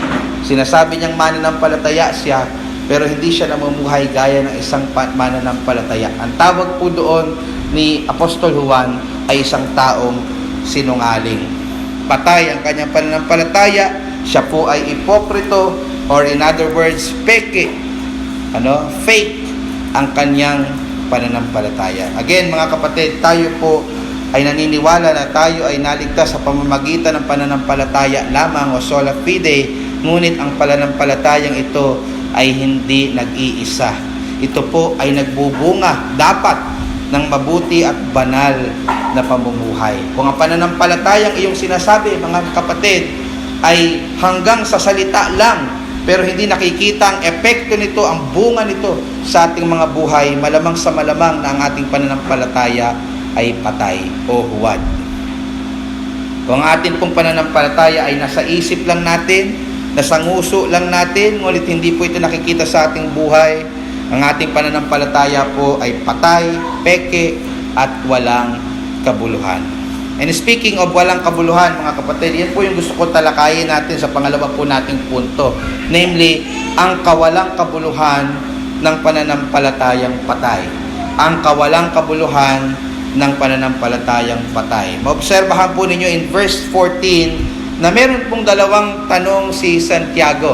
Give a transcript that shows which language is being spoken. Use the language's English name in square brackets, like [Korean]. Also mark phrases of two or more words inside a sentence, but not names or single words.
[Filipino] Sinasabi niyang mananampalataya siya, pero hindi siya namumuhay gaya ng isang mananampalataya. Ang tawag po doon ni Apostol Juan ay isang taong sinungaling. Patay ang kanyang pananampalataya, siya po ay ipokrito, [English] or in other words, [Filipino] fake ang kanyang pananampalataya. Again, mga kapatid, tayo po ay naniniwala na tayo ay naligtas sa pamamagitan ng pananampalataya lamang o [Latin] sola fide, [Filipino] ngunit ang pananampalatayang ito ay hindi nag-iisa. Ito po ay nagbubunga dapat ng mabuti at banal na pamumuhay. Kung ang pananampalatayang iyong sinasabi, mga kapatid, ay hanggang sa salita lang, pero hindi nakikita ang epekto nito, ang bunga nito sa ating mga buhay, malamang sa malamang na ang ating pananampalataya ay patay o huwad. Kung ang ating pong pananampalataya ay nasa isip lang natin, nasa nguso lang natin, ngunit hindi po ito nakikita sa ating buhay, ang ating pananampalataya po ay patay, peke, at walang kabuluhan. [English] And speaking of [Filipino] walang kabuluhan, mga kapatid, yan po yung gusto ko talakayin natin sa pangalawa po nating punto. Namely, ang kawalang kabuluhan ng pananampalatayang patay. Ang kawalang kabuluhan ng pananampalatayang patay. Maobserbahan po ninyo [English] in verse 14 [Filipino] na meron pong dalawang tanong si Santiago.